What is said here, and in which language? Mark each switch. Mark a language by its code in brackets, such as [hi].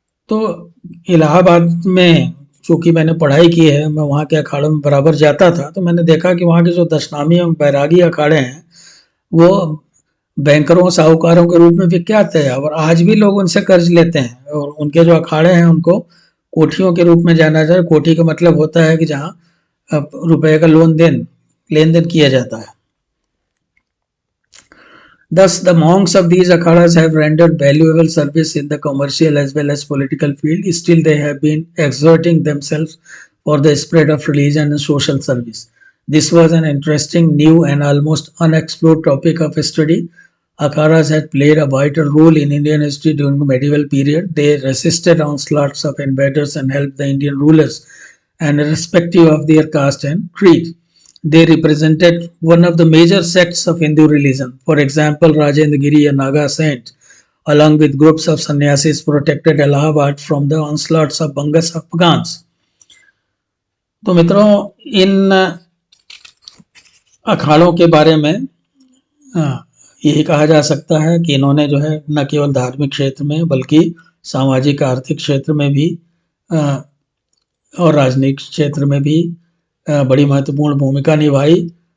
[hi] तो इलाहाबाद में चूंकि मैंने पढ़ाई की है, मैं वहाँ के अखाड़ों में बराबर जाता था, तो मैंने देखा कि वहाँ के जो दशनामी एवं बैरागी अखाड़े हैं वो बैंकरों, साहूकारों के रूप में विख्यात है और आज भी लोग उनसे कर्ज लेते हैं। और उनके जो अखाड़े हैं उनको कोठियों के रूप में जाना जाए। कोठी का मतलब होता है कि जहाँ रुपए का लेन देन किया जाता है। [en] Thus, the monks of these akhadas have rendered valuable service in the commercial as well as political field. Still, they have been exerting themselves for the spread of religion and social service. This was an interesting, new, and almost unexplored topic of study. Akhadas had played a vital role in Indian history during the medieval period. They resisted onslaughts of invaders and helped the Indian rulers, and irrespective of their caste and creed. They represented one of the major sects of Hindu religion. For example, Rajendragiri, a Naga saint, along with groups of sannyasis, protected Allahabad from the onslaughts of Bangas Afghans. [hi] तो मित्रों, इन अखाड़ों के बारे में यही कहा जा सकता है कि इन्होंने जो है न केवल धार्मिक क्षेत्र में बल्कि सामाजिक, आर्थिक क्षेत्र में भी और राजनीतिक क्षेत्र में भी बड़ी महत्वपूर्ण भूमिका निभाई।